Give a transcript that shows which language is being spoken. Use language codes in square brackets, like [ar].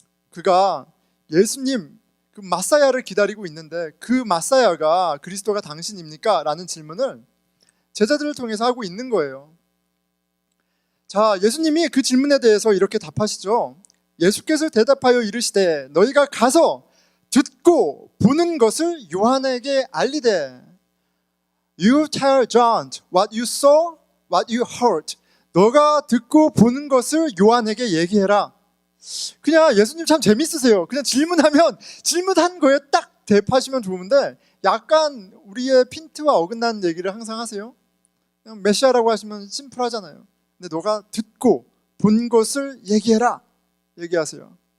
[ko] 그가 예수님 그 마사야를 기다리고 있는데 그 마사야가 그리스도가 당신입니까? 라는 질문을 제자들을 통해서 하고 있는 거예요. 자, 예수님이 그 질문에 대해서 이렇게 답하시죠. 예수께서 대답하여 이르시되 너희가 가서 듣고 보는 것을 요한에게 알리되. [en] You tell John what you saw, what you heard. [ko] 너가 듣고 보는 것을 요한에게 얘기해라. 그냥 예수님 참 재밌으세요. 그냥 질문하면 질문한 거에 딱 대답하시면 좋은데 약간 우리의 핀트와 어긋나는 얘기를 항상 하세요. 그냥 메시아라고 하시면 심플하잖아요. 근데 너가 듣고 본 것을 얘기해라 얘기하세요.